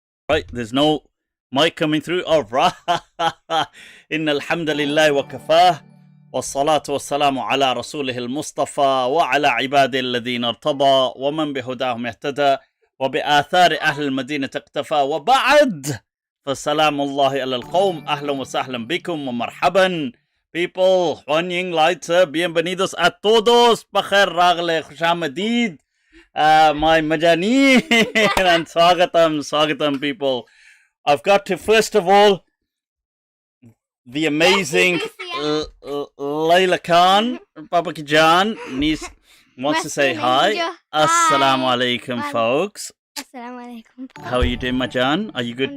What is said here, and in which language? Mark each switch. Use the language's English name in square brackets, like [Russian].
[English] Right, there's no mic coming through. All right. [Arabic] Inna alhamdulillah wa kafah. والصلاة والسلام على رسوله المصطفى وعلى عباده الذين ارتضى ومن بهداهم اهتدى وبآثار أهل المدينة اقتفى وبعد فسلام الله على القوم أهلا وسهلا بكم ومرحبا [English] people [Chinese] 欢迎来自 [Spanish] bienvenidos a todos [Pashto] بخير راغلي [Persian] خوش آمدید [English] my majani and swagatam people. I've got to first of all the amazing Layla Khan, Baba Jan, wants to say hi. Assalamu alaikum, folks. Assalamu alaikum. How are you doing, Majan? Are you good I'm